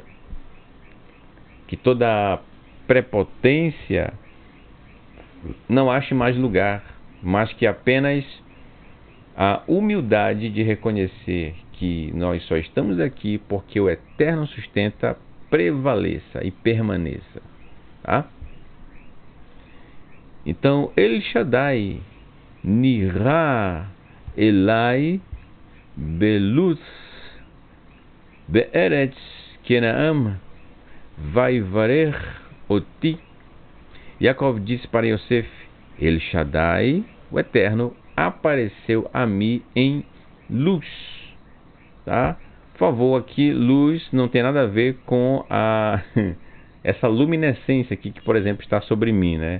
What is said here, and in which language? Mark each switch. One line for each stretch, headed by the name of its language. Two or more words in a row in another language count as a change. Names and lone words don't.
Portuguese: Que toda prepotência não ache mais lugar, mas que apenas a humildade de reconhecer que nós só estamos aqui porque o Eterno sustenta prevaleça e permaneça. Tá? Então,
Hebrew: אל שדי נראה אלי בלוז בארץ כנען ויברך אתי.
Portuguese: Yaakov disse para Yosef: El Shaddai, o Eterno, apareceu a mim em luz. Tá? Por favor, aqui luz não tem nada a ver com essa luminescência aqui que, por exemplo, está sobre mim, né?